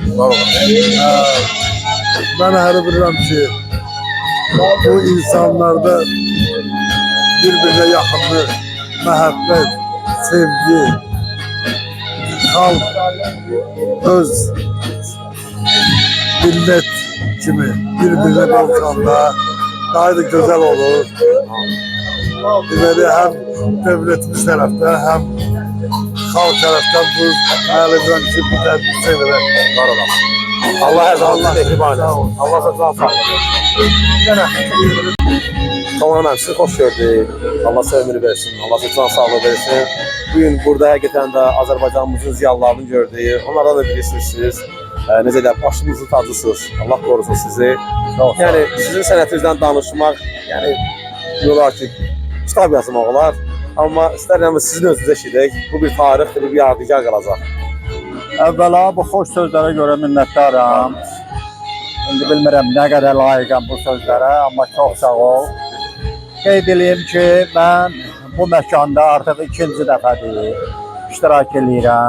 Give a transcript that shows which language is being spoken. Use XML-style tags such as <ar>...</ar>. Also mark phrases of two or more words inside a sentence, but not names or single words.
<az>Mən hələ bilirəm ki, bu insanlarda bir-birine yaxınlıq, məhəbbət, sevgi, xalq öz millət kimi bir-birine qovuşanda daha da gözəl olur. Deməli, həm dövlətimiz tərəfdən, həm xalq tərəfdən bu əlaqədən ki, bu tədbir sevirək. Var olasın. Allah her zaman mehriban etsin.</az> <tr>Allah sizden sağ olun. Tamam, sizi hoş gördük. Allah size ömür versin. Allah size can sağlığı versin. Bugün burada hakikaten de Azerbaycanımızın ziyalılarını gördük.</tr> <az>Onlardan da bilirsiniz siz. Necə deyək, başımızın tacısınız.</az> <tr>Allah korusun</tr> <az>sizi. Yani sizin sənətinizdən danışmaq, yani diyorlar ki, kitab yazmaq olar. Amma istərəm sizin özünüzə eşidək. Bu bir tarixdir, bir yadigar qalacaq. Əvvəla bu xoş sözlərə görə minnətdaram. İndi bilmirəm nə qədər layiqəm bu sözlərə, amma çox sağ ol. Qeyd edeyim ki, mən bu məkanda artıq ikinci dəfədir iştirak edirəm.</az>